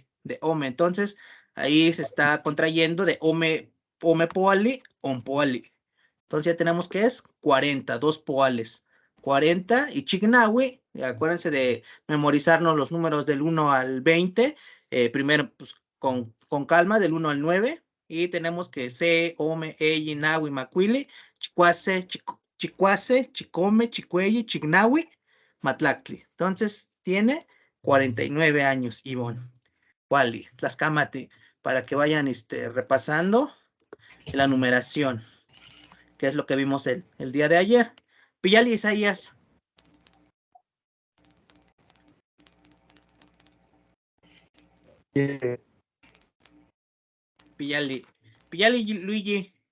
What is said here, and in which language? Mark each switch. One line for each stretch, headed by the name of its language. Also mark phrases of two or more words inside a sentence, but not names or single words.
Spanish: Entonces ahí se está contrayendo de
Nahuatl languages: Ome Poali,
Spanish: Onpoali. Entonces ya tenemos que es 40, 2 poales. 40 y Chignawi, acuérdense de memorizarnos los números del 1 al 20. Primero, pues con calma, del 1 al 9. Y tenemos que Se,
Nahuatl languages: Ome, Eyi, Nawi, Macuili, Chicuase, Chicome, Chicuelli, Chignawi, Matlactli.
Spanish: Entonces, tiene 49 años, Ivonne.
Nahuatl languages: Wally, Tlaxcamati,
Spanish: para que vayan repasando la numeración, que es lo que vimos el día de ayer.
Nahuatl languages: Piyali, Isaías. Piyali, Luigi.